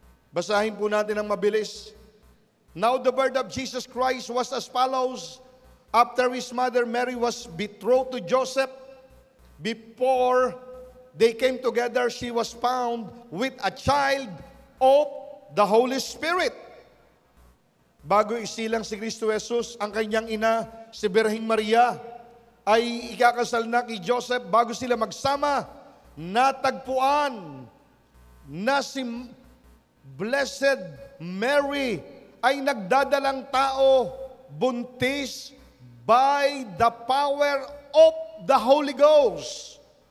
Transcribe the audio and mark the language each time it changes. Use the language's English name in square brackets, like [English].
[Filipino] Basahin po natin ang mabilis. [English] Now the birth of Jesus Christ was as follows. After his mother Mary was betrothed to Joseph, before they came together, she was found with a child of the Holy Spirit. [Filipino] Bago isilang si Kristo Jesus, ang kanyang ina, si Birheng Maria, ay ikakasal na kay Joseph. Bago sila magsama, natagpuan na si Blessed Mary ay nagdadalang tao, buntis [English] by the power of the Holy Ghost.